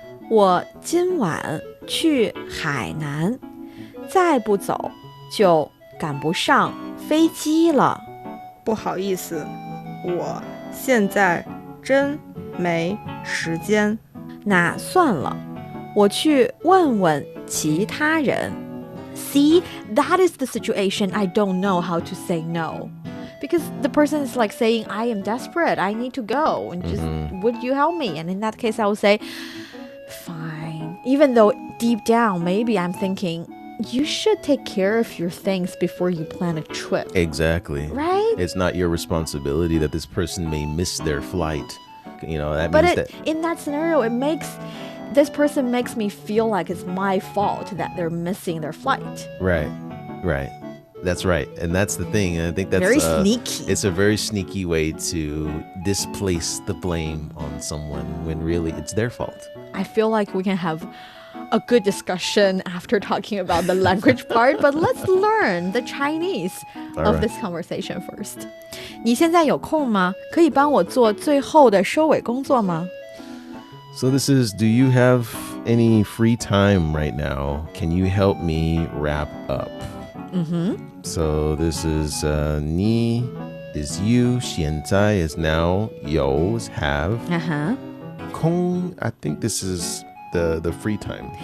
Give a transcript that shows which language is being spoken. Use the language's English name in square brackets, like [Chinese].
[Chinese] 我今晚去海南，再不走就赶不上飞机了。不好意思，我现在真没时间。那算了，我去问问其他人。 [English] See, that is the situation. I don't know how to say no. Because the person is like saying, I am desperate, I need to go, and just, would you help me? And in that case, I would say, fine. Even though deep down, maybe I'm thinking, you should take care of your things before you plan a trip. Exactly. Right? It's not your responsibility that this person may miss their flight. That but means that in that scenario, this person makes me feel like it's my fault that they're missing their flight. Right. That's right. And that's the thing. And I think that's very sneaky. It's a very sneaky way to displace the blame on someone when really it's their fault. I feel like we can have a good discussion after talking about the language part, but let's learn the Chinese of this conversation first. [Chinese] 你现在有空吗？可以帮我做最后的收尾工作吗？ [English] So this is, do you have any free time right now? Can you help me wrap up? So this is 你 is you, 现在 is now, 有 is have. 空, I think this is the free time.